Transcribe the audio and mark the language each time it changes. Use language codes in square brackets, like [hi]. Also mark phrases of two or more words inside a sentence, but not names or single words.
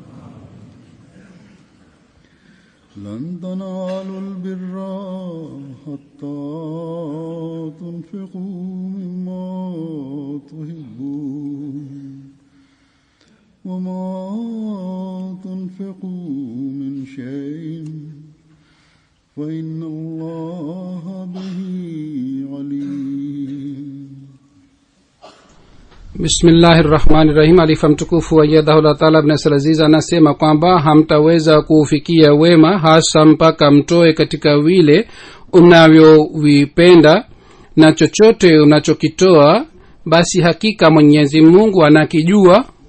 [ar] لن تنالوا البر حتى تنفقوا مما تحبون وما تنفقوا من شيء فإن الله به عليم. Bismillahirrahmanirrahim. [sw] Alifa mtukufu [ar] أيده تعالى [sw] ibn Salaziz anasema kwamba hamtaweza kuufikia wema hasa mpaka mtoe katika vile unavyovipenda, na chochote unachokitoa basi hakika Mwenyezi Mungu anakijua.